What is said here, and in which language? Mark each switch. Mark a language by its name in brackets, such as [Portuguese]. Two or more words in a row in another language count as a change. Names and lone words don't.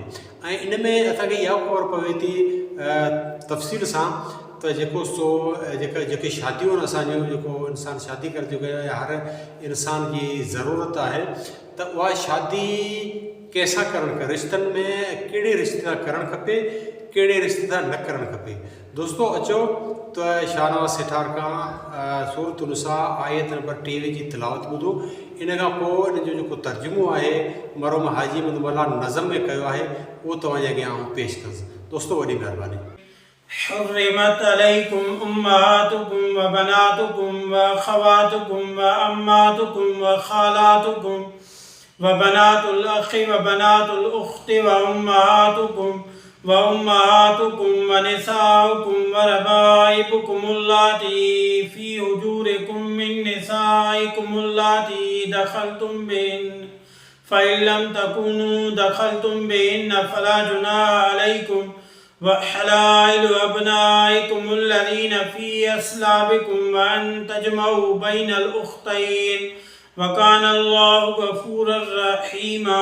[Sindhi] ऐं इन में असांखे इहा ख़बर पवे थी तफ़सील सां त जेको सो जेके शादियूं आहिनि असांजो जेको इंसानु शादी करे चुको आहे, हर इंसान जी ज़रूरत आहे त उहा शादी कंहिंसां करणु खपे, रिश्तनि में कहिड़े रिश्ते सां करणु खपे, कहिड़े रिश्ते सां न करणु खपे। दोस्तों अचो त शाहनवाज़ सिठार खां सूरत निसा आयत नंबर 23 जी तिलावत ॿुधो। इन खां पोइ इन जो जेको तर्जुमो आहे मरहूम हाजी अहमद मौलाना नज़म में कयो आहे उहो तव्हांजे अॻियां पेश कंदुसि। दोस्तों वॾी महिरबानी। [Arabic] حرمت عليكم أمهاتكم وبناتكم وأخواتكم وأماتكم وخالاتكم وبنات الأخ وبنات الأخت وأمهاتكم ونساؤكم وربائبكم اللاتي في حجوركم من نسائكم اللاتي دخلتم بهن فإن لم تكونوا دخلتم بهن فلا جناح عليكم وحلائل أبنائكم الذين في أصلابكم وأن تجمعوا بين الأختين وكان الله غفورا رحيما।